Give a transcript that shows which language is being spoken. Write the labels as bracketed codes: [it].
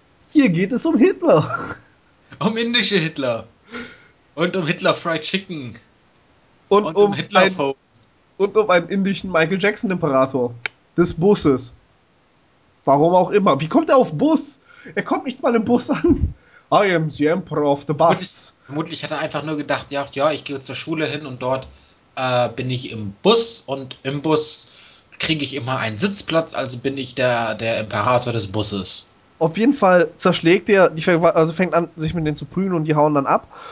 [de] Hier geht es um Hitler. Um indische Hitler. Und um Hitler Fried Chicken. Und um Hitler Phone. Und um einen indischen Michael Jackson Imperator. Des Busses. Warum auch immer. Wie kommt er auf Bus? Er kommt nicht mal im Bus an. [en] I am the Emperor of the Bus. [de] Vermutlich hat er einfach nur gedacht, ja, ich gehe zur Schule hin und dort bin ich im Bus. Und im Bus kriege ich immer einen Sitzplatz, also bin ich der Imperator des Busses. Auf jeden Fall zerschlägt er, also fängt an, sich mit denen zu prügeln und die hauen dann ab.